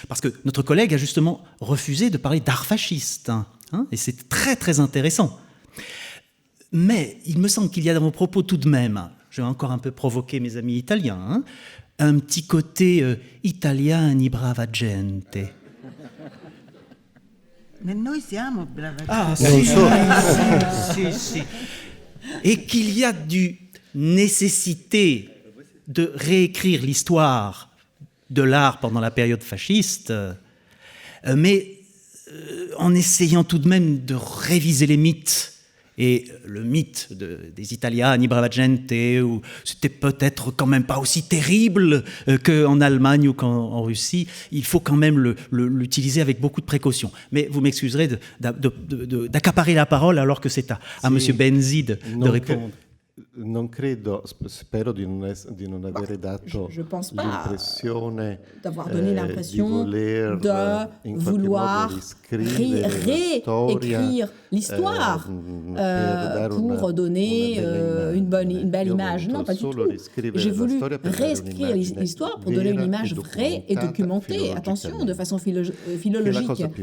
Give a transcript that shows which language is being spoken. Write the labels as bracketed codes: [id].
[fr] Parce que notre collègue a justement refusé de parler d'art fasciste. Et c'est très, très intéressant. Mais il me semble qu'il y a dans vos propos tout de même, je vais encore un peu provoquer mes amis italiens, un petit côté [it] italiani brava gente. [fr] Mais [it] noi siamo brava gente. Ah, si. [fr] Et qu'il y a du nécessité de réécrire l'histoire de l'art pendant la période fasciste, mais en essayant tout de même de réviser les mythes. Et le mythe des [it] Italiani brava gente, [fr] c'était peut-être quand même pas aussi terrible qu'en Allemagne ou qu'en Russie, il faut quand même l'utiliser avec beaucoup de précaution. Mais vous m'excuserez d'accaparer la parole alors que c'est à M. Benzi de répondre. [it] Non credo, spero di non avere dato l'impressione [fr] d'avoir donné l'impression de vouloir réécrire l'histoire pour donner une belle image. Non, pas du tout. J'ai voulu réécrire l'histoire pour donner une image vraie et documentée, attention, de façon philologique.